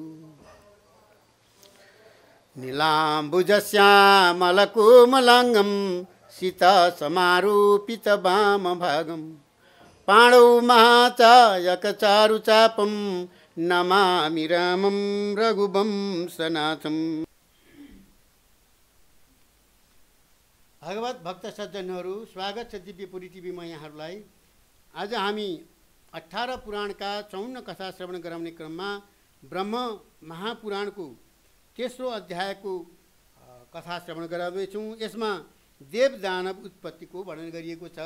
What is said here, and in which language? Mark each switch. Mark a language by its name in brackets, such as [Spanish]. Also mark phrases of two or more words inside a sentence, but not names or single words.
[Sanskrit] नीलाम्बुजश्यामलकोमलाङ्गं सीतासमारोपितवामभागं पाणौ महाचायकचारुचापं नमामि रामं रघुवंशनाथम्। [Nepali] भगवत भक्त सज्जनहरू, स्वागत छ दिव्यपुरी टिभीमा यहाँहरूलाई। आज हामी 18 पुराणका 54 कथा श्रवण गराउने क्रममा ब्रह्म महापुराणको तेस्रो अध्यायको कथा श्रवण गराउँदैछौँ। यसमा देव दानव उत्पत्तिको वर्णन गरिएको छ।